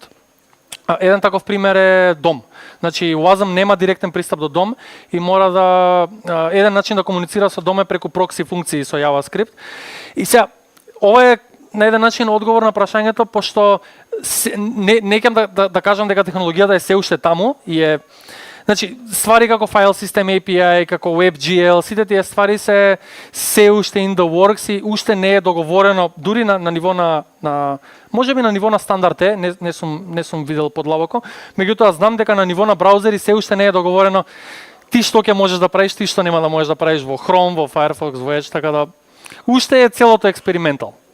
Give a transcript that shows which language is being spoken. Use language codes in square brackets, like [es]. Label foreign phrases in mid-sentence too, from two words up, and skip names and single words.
[mk] Еден таков пример е DOM. Значи, WASM нема директен пристап до DOM и мора да еден начин да комуницира со DOM е преку прокси функции со JavaScript. И сега, ова е на еден начин одговор на прашањето, пошто не ќе да кажам дека технологијата е се уште таму и е. Значи, ствари како File System API, како WebGL, сите тие ствари се уште [en] in the works [mk] и уште не е договорено, дури на ниво на можеби на ниво на стандард е, не сум видел подлабоко, меѓутоа знам дека на ниво на браузери се уште не е договорено ти што ќе можеш да правиш, ти што нема да можеш да правиш во Chrome, во Firefox, во Edge, така да уште е целото експериментал.